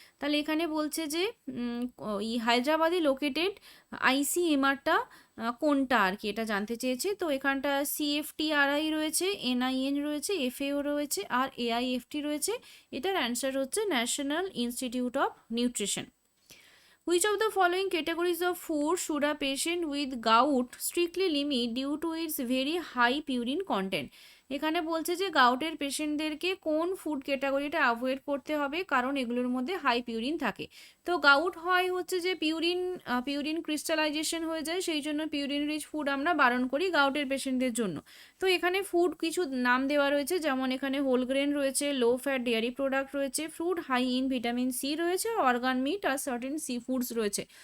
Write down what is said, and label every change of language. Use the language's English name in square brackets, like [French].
[Bangla] তাহলে এখানে বলছে যে এই হায়দ্রাবাদে লোকেটেড আইসিএমআরটা কোনটা আর কি, এটা জানতে চেয়েছে। তো এখানটা সিএফটিআরআই রয়েছে, এনআইএন রয়েছে, এফএও রয়েছে আর এআইএফটি রয়েছে। এটার অ্যান্সার হচ্ছে national institute of nutrition. [English] Which of the following categories of food should a patient with gout strictly limit due to its very high purine content? [Bangla] এখানে বলছে যে গাউটের পেশেন্টদেরকে কোন ফুড ক্যাটাগরিটা অ্যাভয়েড করতে হবে, কারণ এগুলোর মধ্যে হাই পিউরিন থাকে। তো গাউট হয় হচ্ছে যে পিউরিন ক্রিস্টালাইজেশন হয়ে যায়, সেই জন্য পিউরিন রিচ ফুড আমরা বারণ করি গাউটের পেশেন্টদের জন্য। তো এখানে ফুড কিছু নাম দেওয়া রয়েছে, যেমন এখানে হোল গ্রেন রয়েছে, লো ফ্যাট ডেয়ারি প্রোডাক্ট রয়েছে, fruit high in vitamin C রয়েছে, organ meet are certain C foods রয়েছে।